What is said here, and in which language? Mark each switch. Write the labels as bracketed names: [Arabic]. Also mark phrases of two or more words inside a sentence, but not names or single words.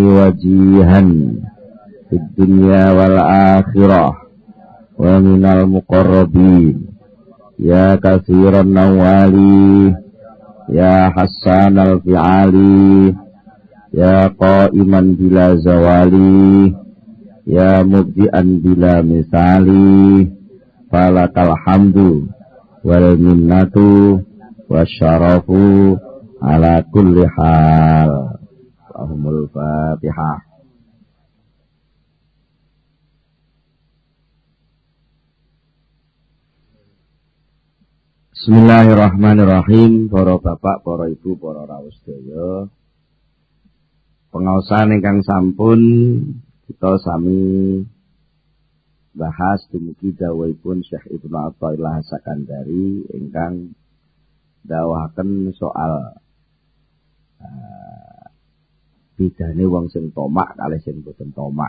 [Arabic] وجيها في الدنيا والآخرة ومن المقربين يا كثير النوال يا حسن الفعال يا قائما بلا زوال يا مبدعا بلا مثال فلك الحمد والمنة والشرف على كل حال. اللهم الفاتحة. Bismillahirrahmanirrahim. [Javanese] Para bapak, para ibu, para rawuh sedaya, pengaosan ingkang sampun kita sami bahas dumugi dawuhipun Syekh Ibnu Athaillah Sakandari ingkang dawahaken soal bedane wong sing tomak kalih sing boten tomak.